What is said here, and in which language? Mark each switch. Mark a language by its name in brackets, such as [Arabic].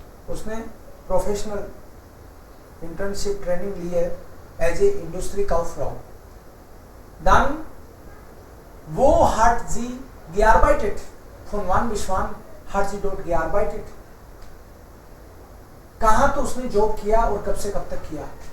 [Hindi] उसने professional internship training ली है as a industry काउफ्राउ. [German] Dann wo hat sie gearbeitet? Von wann bis wann hat sie dort gearbeitet? [Hindi] कहाँ तो उसने job किया और कब से कब तक किया?